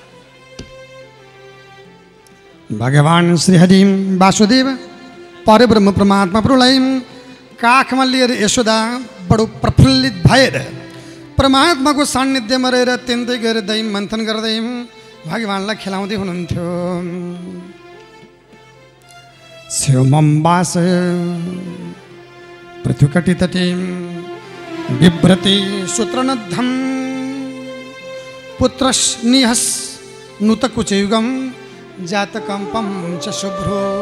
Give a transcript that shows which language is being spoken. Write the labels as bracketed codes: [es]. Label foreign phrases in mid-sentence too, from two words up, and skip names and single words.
[ne] भगवान् श्रीहरि वासुदेव परब्रह्म परमात्मा प्रभुलाई काखमा लिएर यशोदा बडो प्रफुल्लित भएर परमात्माको सान्निध्यमा रहेर त्यन्तै गएर दही मन्थन गर्दै भगवान्लाई खेलाउँदै हुनुहुन्थ्यो। [sa] स्योमम्बास पृथुकटितटे बिभ्रति सूत्रनद्धं पुत्रस्निहस् नूतकुचयुगं जातकम्पं च शुभ्रो